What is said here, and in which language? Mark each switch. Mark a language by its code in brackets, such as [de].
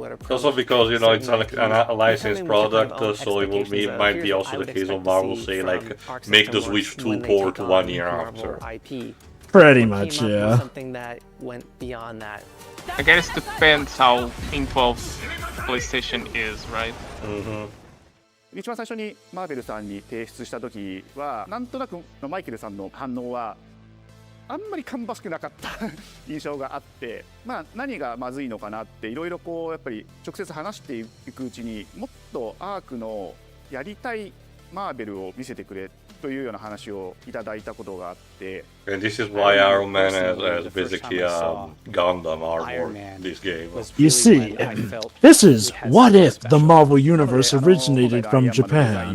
[en] Also because, you know, it's a licensed product, so it might be also the case of Marvel say, like, make the Switch 2 port 1 year after. Pretty much, yeah. Something that went beyond that. I guess it depends how involved PlayStation is, right? Mm-hmm. [ja] 一番最初にマーベルさんに提出した時はなんとなくマイケルさんの反応はあんまり芳しくなかった印象があって、まあ何がまずいのかなっていろいろこうやっぱり直接話していくうちにもっとアークのやりたいマーベルを見せてくれというような話をいただいたことがあって。 [en] And this is why Iron Man has basically Gundam armor this game. You see, this is what if the Marvel Universe originated from Japan.